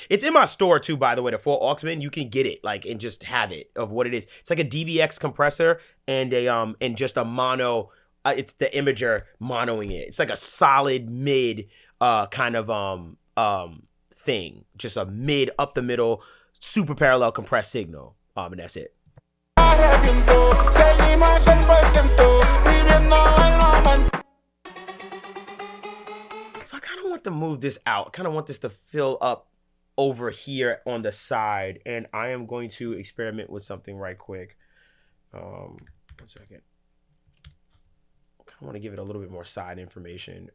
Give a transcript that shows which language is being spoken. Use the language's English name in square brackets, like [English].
[English] It's in my store too, by the way. The full Auxman, you can get it like and just have it of what it is. It's like a DBX compressor and and just a mono. It's the imager monoing it. It's like a solid mid kind of thing. Just a mid up the middle, super parallel compressed signal. And that's it. [Spanish] Seguimos 100% viviendo el momento. [English] So I kind of want to move this out. I kind of want this to fill up over here on the side. And I am going to experiment with something right quick. 1 second. I kind of want to give it a little bit more side information.